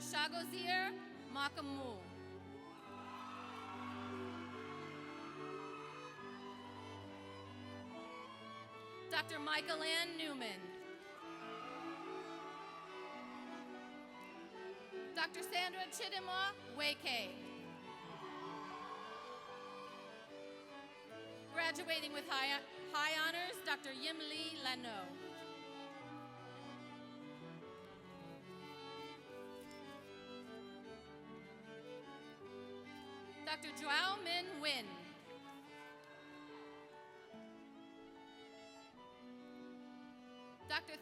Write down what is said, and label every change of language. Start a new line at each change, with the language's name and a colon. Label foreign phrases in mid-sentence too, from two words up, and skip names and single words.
English: Shagozir Makamu. Dr. Michael Ann Newman. Dr. Sandra Chidimwa Wake. Graduating with high honors, Dr. Yimli Lano. Dr. Joao Min Win. Dr.